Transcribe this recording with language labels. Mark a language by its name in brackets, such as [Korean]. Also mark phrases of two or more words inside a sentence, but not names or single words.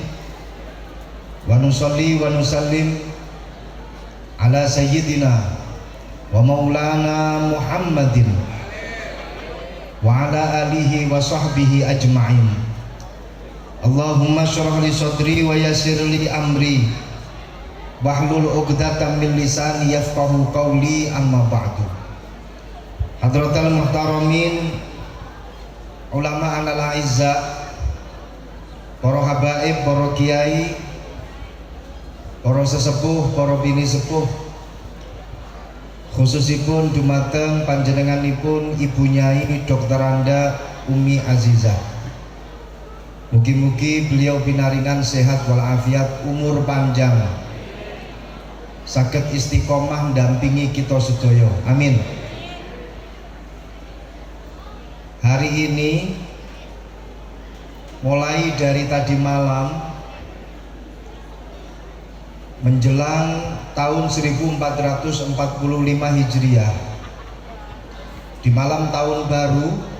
[Arabic] ونصلي ونسلم على سيدنا ومولانا محمد وعلى آله وصحبه أجمعين. اللهم اشرح لي صدري ويسر لي أمري واحلل عقدة من لساني يفقهوا قولي، أما بعد. حضرات المحترمين، علماء انا الأعزاء, [Javanese] para habaib, para kiai, para sesepuh, para bini sepuh, khususipun dumateng panjenenganipun Ibu Nyai Dr. Anda Umi Azizah. Mugi-mugi beliau pinaringan sehat walafiat, umur panjang, saged istiqomah dampingi kita sedaya. Amin. [Indonesian] Hari ini mulai dari tadi malam menjelang tahun 1445 Hijriah, di malam tahun baru,